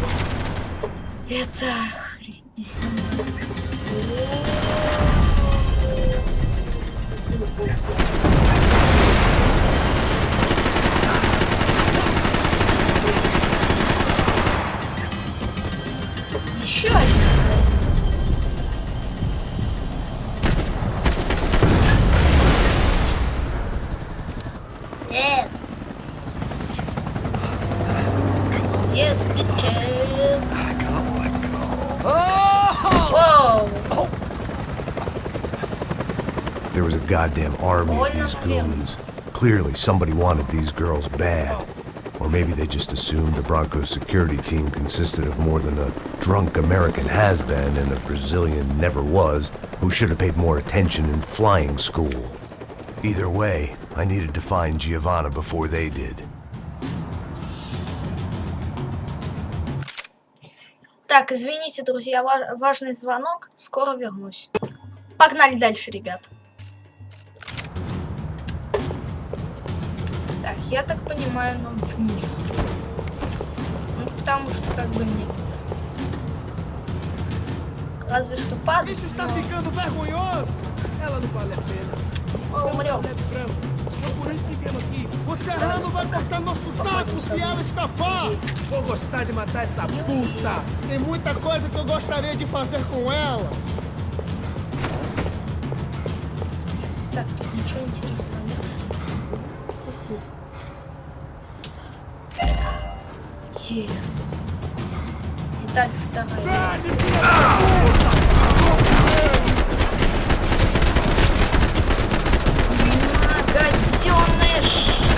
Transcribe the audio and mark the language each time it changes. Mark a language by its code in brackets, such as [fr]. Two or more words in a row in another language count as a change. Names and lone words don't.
[ru] Это охренеть. Еще один. [en] Yes. Yes, bitches. Oh! Whoa. There was a goddamn army of [ru] Больно, [en] these [ru] блин. [en] goons. Clearly, somebody wanted these girls bad. Or maybe they just assumed the Broncos security team consisted of more than a drunk American has-been and a Brazilian never was who should have paid more attention in flying school. Either way, I needed to find Giovanna before they did. [ru] Так, извините, друзья, важный звонок. Скоро вернусь. Погнали дальше, ребят. Так, я так понимаю, нам вниз. Ну, потому что как бы нет. Разве что падать, [pt] Isso está ficando vergonhoso! Ela não vale a pena. [ru] но умрем. [pt] É por isso que viemos aqui. O Serrano vai cortar nosso saco se ela escapar! Vou gostar de matar essa puta! Tem muita coisa que eu gostaria de fazer com ela! [ru] Так, тут ничего интересного нет. [en] Yes. [ru] Деталь вторая. Гаденыш!